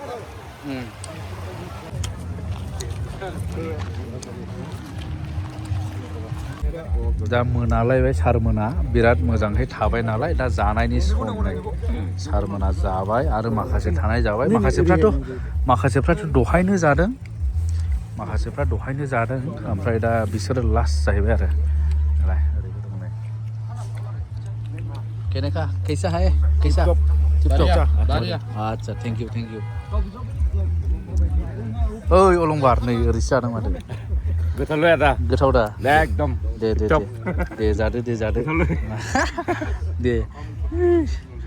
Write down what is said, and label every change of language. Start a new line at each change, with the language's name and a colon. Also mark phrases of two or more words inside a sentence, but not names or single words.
Bodo: दा मोनालायबाय सारमोना बिराद मोजाङै थाबाय नालाय दा जानायनि सम नै सारमोना जाबाय आरो माखासे थानाय जाबाय माखासेफ्राथ' दहायनो जादों ओमफ्राय दा बिसोरो लास्ट जाहैबाय आरो
Hindi: कहने का कैसा है कैसा अच्छा
English: thank you
Bodo: ओइ अलंबार नै ओरैसो जादों माथो गोथाव दा एकदम दे जादो दे